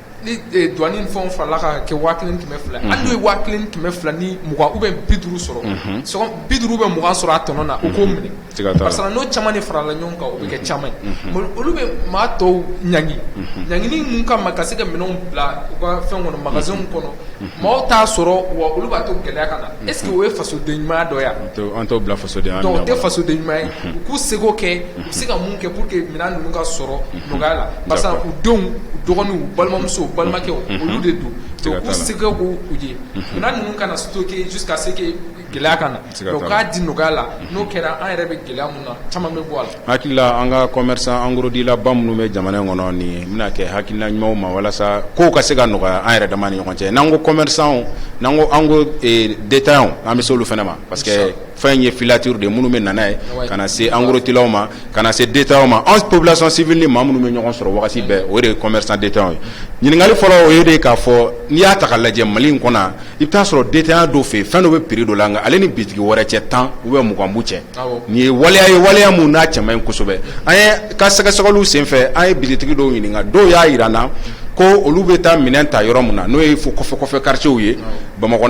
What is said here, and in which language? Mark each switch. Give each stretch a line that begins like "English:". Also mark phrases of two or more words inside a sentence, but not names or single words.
Bambara: ni douane ni fɛnw farala ka kɛ 1,200 hali n'o ye 1,200 ni 20
French: ou bien
Bambara: 50 sɔrɔ sɔgɔn 50
French: ou bien
Bambara: 20 sɔrɔ a tɔnɔ na o k'o minɛ
French: parce que
Bambara: n'o caman de farala ɲɔgɔn kan o bɛ kɛ caman ye olu bɛ maa tɔw ɲangi ɲangini mun kama ka se ka minɛnw bila u ka fɛn kɔnɔ magasin kɔnɔ maaw t'a sɔrɔ wa olu b'a to gɛlɛya ka na
French: est ce que
Bambara: o ye fasoden ɲumanya dɔ ye an t'o bila fasoden donc o tɛ fasoden ɲuman ye u k'u seko kɛ u bɛ se ka mun kɛ
French: pour que
Bambara: minɛn ninnu ka sɔrɔ nɔgɔya la
French: parce que
Bambara: u denw u dɔgɔninw u balimamusow balimakɛw olu de don donc u seko k'u ye minɛn ninnu kana stocker
French: jusqu'à ce que
Bambara: gɛlɛya ka na donc k'a di nɔgɔya la n'o kɛra an yɛrɛ bɛ gɛlɛya mun na caman bɛ bɔ a la hakili la an ka commerçant
French: en gros
Bambara: dealer ba minnu bɛ jamana in kɔnɔ nin bɛna kɛ hakilina ɲumanw ma walasa kow ka se ka nɔgɔya an yɛrɛ dama ni ɲɔgɔn cɛ n'an ko commerçant n'an ko an ko détaillant an bɛ se olu fana ma
French: parce que
Bambara: fɛn ye filature de minnu bɛ nana ye ka na se
French: en gros
Bambara: dealer ma ka na se détaillant ma an
French: population civile
Bambara: ni maa minnu bɛ ɲɔgɔn sɔrɔ wagati bɛɛ o de ye
French: commerçant détaillant
Bambara: ye ɲininkali fɔlɔ o ye de k'a fɔ n'i y'a ta ka lajɛ Mali in kɔnɔ i bɛ taa sɔrɔ détaillant dɔw fɛ yen fɛn dɔ bɛ prix dɔ la nka ale ni bitigi wɛrɛ cɛ 10
French: ou bien
Bambara: 20 b'u cɛ nin ye waleya mun n'a cɛ man ɲi kosɛbɛ an ye ka sɛgɛsɛgɛliw senfɛ an ye bitigi dɔw ɲininka dɔw y'a yira n na ko olu bɛ taa minɛn ta yɔrɔ min na n'o ye fo kɔfɛ quartier ye Bamakɔ